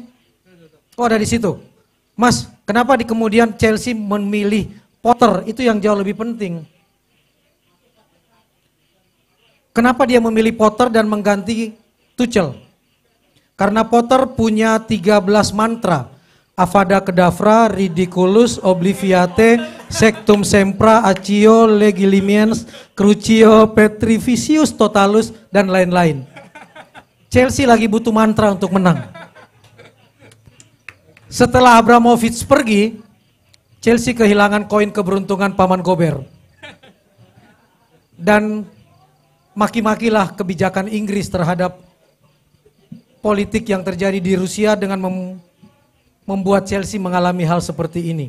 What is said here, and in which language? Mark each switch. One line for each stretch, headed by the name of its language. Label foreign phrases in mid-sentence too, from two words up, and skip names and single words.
Indonesian: Oh ada di situ. Mas, kenapa di kemudian Chelsea memilih Potter? Itu yang jauh lebih penting. Kenapa dia memilih Potter dan mengganti Tuchel? Karena Potter punya 13 mantra. Avada Kedavra, Ridiculous, Obliviate, Sectum Sempra, Accio, Legilimiens, Crucio, Petrificius, Totalus, dan lain-lain. Chelsea lagi butuh mantra untuk menang. Setelah Abramovich pergi, Chelsea kehilangan koin keberuntungan Paman Gober. Dan maki-makilah kebijakan Inggris terhadap politik yang terjadi di Rusia dengan membuat Chelsea mengalami hal seperti ini.